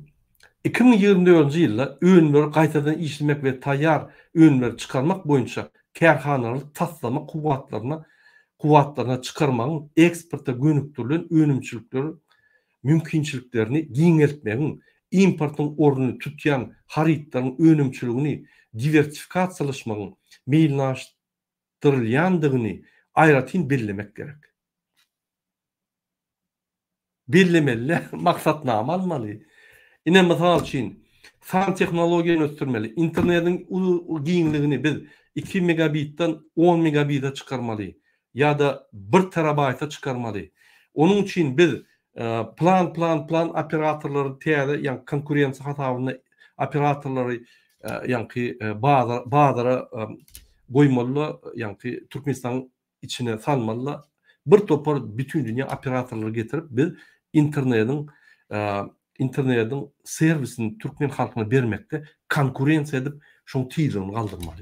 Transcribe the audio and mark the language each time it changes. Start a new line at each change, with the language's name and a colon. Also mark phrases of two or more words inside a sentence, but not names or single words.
Turkmen: 2024-nji ýylda öňler gaýtadan işlemek we taýýar öňler çykarmak boýunça kärhanalaryk taslama kuwatlaryna çykarmagyň eksporta gönükdirilen önümçilikleri mümkinçiliklerini giňeltmegiň, importyň ornuny tutýan harytlaryň önümçiligini diversifikasiýalaşmagyň meýilnaşdyrylýandygyny aýratyn bellemek gerek. Bellemeli, maksatnama almaly. Ine mysal üçin fan tehnologiýany östürmeli. Internetiň giňligini biz 2 megabitden 10 megabita çıkarmaly. Ya da 1 terabayta çıkarmaly.
Turkish: Onun için
Turkmen: biz plan operatorları täze, yani konkurensiýa hasabyna operatorları yani bazara goýmaly, yani Türkmenistan içine salmaly. Bir topar bütün dünya operatorları getirip biz internetiň servisini Türkmen halkyna bermekde konkurensiýa edip şoň tiýirini galdyrmaly.